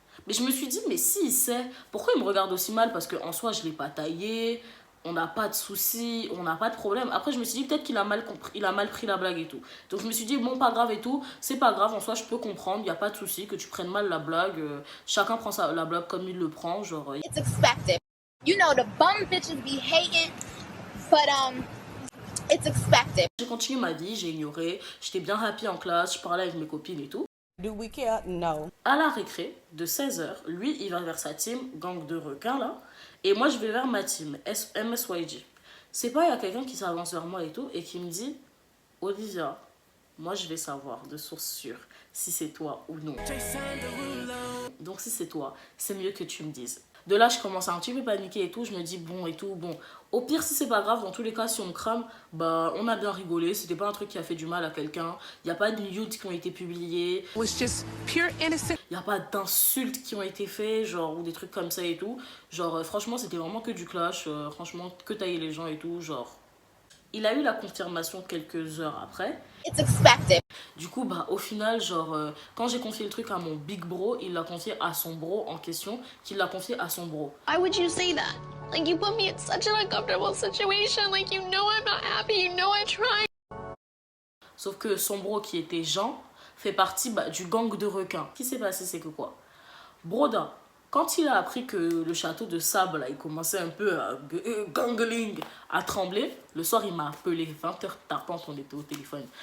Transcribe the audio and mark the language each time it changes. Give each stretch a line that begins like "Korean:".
French: Mais je me suis dit, mais si il sait, pourquoi il me regarde aussi mal? Parce qu'en soi, je ne l'ai pas taillé, on n'a pas de soucis, on n'a pas de problème. Après, je me suis dit, peut-être qu'il a mal compris, il a mal pris la blague et tout. Donc je me suis dit, bon, pas grave et tout, c'est pas grave, en soi, je peux comprendre, il n'y a pas de souci, que tu prennes mal la blague. Chacun prend la blague comme il le prend, genre...
English: It's expected. You know, the bum bitches be hating, but it's expected.
French: J'ai continué ma vie, j'ai ignoré, j'étais bien happy en classe, je parlais avec mes copines et tout.
English: do we care? No.
French: À la récré, de 16h, lui, il va vers sa team, gang de requins, là. Et moi, je vais vers ma team, MSYG. C'est pas, il y a quelqu'un qui s'avance vers moi et tout, et qui me dit, Olivia, moi, je vais savoir de source sûre si c'est toi ou non. Donc, si c'est toi, c'est mieux que tu me dises. De là, je commence à un petit peu paniquer et tout. Je me dis, bon et tout, bon. Au pire, si c'est pas grave, dans tous les cas, si on me crame, bah, on a bien rigolé. C'était pas un truc qui a fait du mal à quelqu'un. Il n'y a pas de nudes qui ont été publiés.
English: It was just pure innocent.
French: Il n'y a pas d'insultes qui ont été faites, genre, ou des trucs comme ça et tout. Genre, franchement, c'était vraiment que du clash. Franchement, que tailler les gens et tout, genre. Il a eu la confirmation quelques heures après.
English: It's expected.
French: Du coup, bah, au final, genre, quand j'ai confié le truc à mon big bro, il l'a confié à son bro en question, qui l'a confié à son bro.
English: Why would you say that? Like, you put me in such an uncomfortable situation. Like, you know I'm not happy. You know I tried.
French: Sauf que son bro, qui était Jean, fait partie du gang de requins. Ce qui s'est passé, c'est que quoi? Broda, quand il a appris que le château de Sable, là, il commençait un peu à gangling, à trembler, le soir, il m'a appelé, 20h tapant, on était au téléphone.